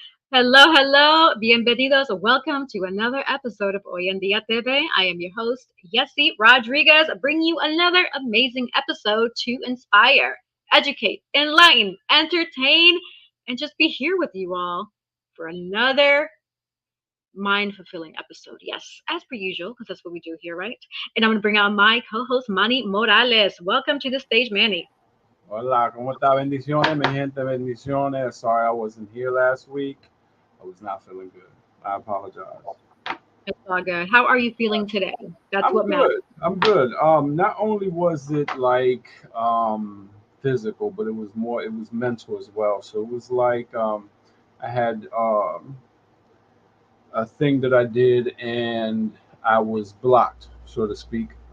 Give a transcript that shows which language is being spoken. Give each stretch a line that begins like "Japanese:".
English: Hello, hello, bienvenidos. Welcome to another episode of Hoy en Día TV. I am your host, Yessi Rodriguez, bringing you another amazing episode to inspire, educate, enlighten, entertain, and just be here with you all for another mind fulfilling episode. Yes, as per usual, because that's what we do here, right? And I'm going to bring out my co host, Manny Morales. Welcome to the stage, Manny.
Spanish: Hola, ¿cómo está? Bendiciones, mi gente, bendiciones.
English: Sorry I wasn't here last week. I was not feeling good. I apologize. It's all good. How are you feeling today? That's I'm what matters. good. I'm good. Not only was it like physical, but it was mental as well. So it was like I had a thing that I did and I was blocked, so to speak.